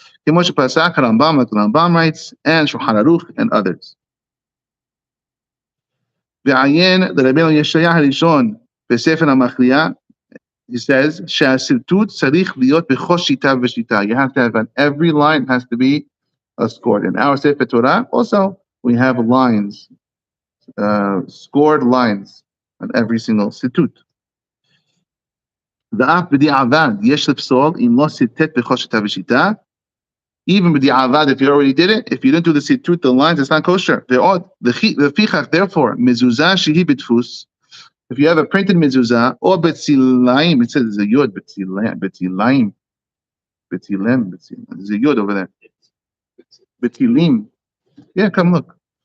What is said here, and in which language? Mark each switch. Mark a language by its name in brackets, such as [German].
[English] Rambam writes, and Shulchan Aruch and others. [Hebrew] ועיין לרבנו ישעיה הראשון בספר המכריע, [English] he says, [Hebrew] שהסרטוט צריך להיות בכל שיטה ושיטה. [English] You have to have on every line has to be scored. In our Sefer Torah, also, we have lines, scored lines on every single sirtut. [Hebrew] ואף בדיעבד יש לפסול אם לא סרטט בכל שיטה ושיטה. [English] Even b'di'avad, if you already did it, if you didn't do the sirtut, the lines, it's not kosher. [Hebrew] Lefichach, [English] therefore, [Hebrew] mezuzah shehi b'tfus. [English] If you have a printed mezuzah or betzilayim, it says there's a yod, betzilayim, there's a yod over there. Betzilim. Yeah, come look.